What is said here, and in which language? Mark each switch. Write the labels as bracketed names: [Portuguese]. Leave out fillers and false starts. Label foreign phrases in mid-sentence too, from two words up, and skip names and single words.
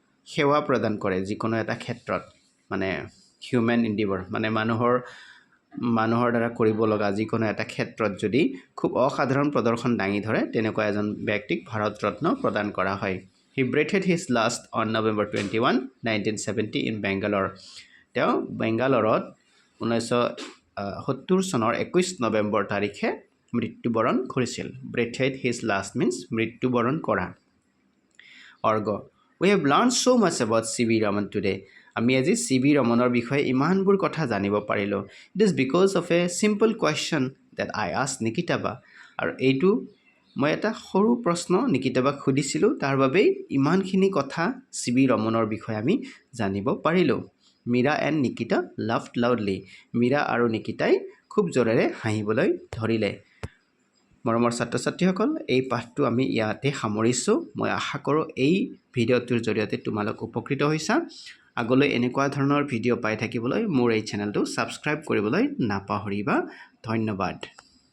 [Assamese] সেৱা প্ৰদান কৰে যিকোনো এটা ক্ষেত্ৰত মানে [English] human endeavour [Assamese] মানে মানুহৰ দ্বাৰা কৰিব লগা যিকোনো এটা ক্ষেত্ৰত যদি খুব অসাধাৰণ প্ৰদৰ্শন দাঙি ধৰে তেনেকুৱা এজন ব্যক্তিক ভাৰত ৰত্ন প্ৰদান কৰা হয় [English] he breathed his last on November 21 1970 in Bangalore [Assamese] তেওঁ বেংগালোৰত 1970 চনৰ 21 নৱেম্বৰ তাৰিখে মৃত্যুবৰণ কৰিছিল [English] breathed his last means [Assamese] মৃত্যুবৰণ কৰা অৰ্গ [English] We have learned so much about C.V. Raman today. [Assamese] আমি আজি C.V. Ramanৰ বিষয়ে ইমানবোৰ কথা জানিব পাৰিলোঁ [English] It is because of a simple question that I asked Nikitaba. [Assamese] আৰু এইটো মই এটা সৰু প্ৰশ্ন নিকিতাবাক সুধিছিলোঁ তাৰ বাবেই ইমানখিনি কথা C.V. Ramanৰ বিষয়ে আমি জানিব পাৰিলোঁ [English] Meera and Nikita laughed loudly [Assamese] মীৰা আৰু নিকিতাই খুব জোৰেৰে হাঁহিবলৈ ধৰিলে মৰমৰ ছাত্ৰ ছাত্ৰীসকল এই পাঠটো আমি ইয়াতে সামৰিছোঁ মই আশা কৰোঁ এই ভিডিঅ'টোৰ জৰিয়তে তোমালোক উপকৃত হৈছা আগলৈ এনেকুৱা ধৰণৰ ভিডিঅ' পাই থাকিবলৈ মোৰ এই চেনেলটো ছাবস্ক্ৰাইব কৰিবলৈ নাপাহৰিবা ধন্যবাদ